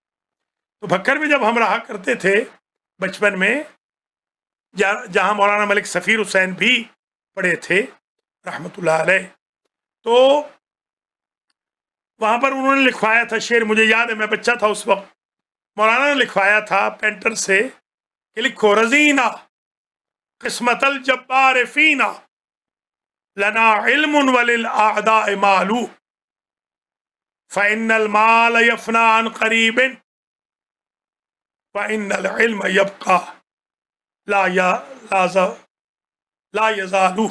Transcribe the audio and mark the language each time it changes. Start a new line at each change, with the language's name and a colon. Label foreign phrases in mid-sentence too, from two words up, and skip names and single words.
Urdu: تو بھکر میں جب ہم رہا کرتے تھے بچپن میں، جہاں مولانا ملک سفیر حسین بھی پڑھے تھے
Arabic: رحمۃ اللہ علیہ,
Urdu: तो وہاں پر انہوں نے لکھوایا تھا شعر، مجھے یاد ہے میں بچہ تھا اس وقت، مولانا نے لکھوایا تھا پینٹر سے کہ لکھو
Arabic: رضينا قسمة الجبار فينا لنا علم وللأعداء مال فإن المال يفنى عن قريب فإن العلم يبقى لا يزال.